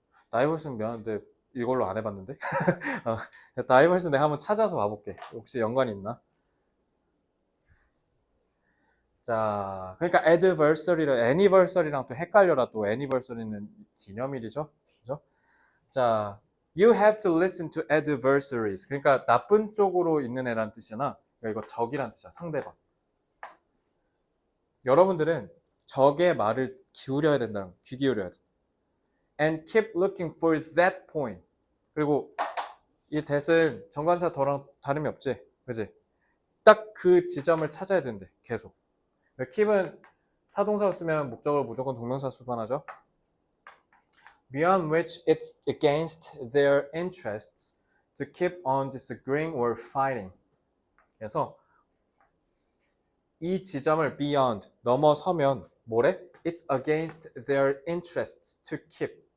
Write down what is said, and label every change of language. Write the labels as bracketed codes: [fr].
[ko] 다이버스는 미안한데 이걸로 안 해봤는데. 다이버스 내가 한번 찾아서 봐볼게. 혹시 연관이 있나? 자, 그러니까 adversary랑 anniversary랑 또 헷갈려라. 또 anniversary는 기념일이죠. 그죠? 자, [en] you have to listen to adversaries. [ko] 그러니까 나쁜 쪽으로 있는 애란 뜻이잖아. 그러니까 이거 적이란 뜻이야. 상대방. 여러분들은 적의 말을 기울여야 된다는 거. 귀 기울여야 돼. [en] And keep looking for that point. [ko] 그리고 이 that은 정관사 더랑 다름이 없지. 그지? 딱 그 지점을 찾아야 된대. 계속. keep은 타동사로 쓰면 목적으로 무조건 동명사 수반하죠. [en] Beyond which it's against their interests to keep on disagreeing or fighting. [ko] 그래서 이 지점을 beyond 넘어서면 뭐래? [en] It's against their interests to keep.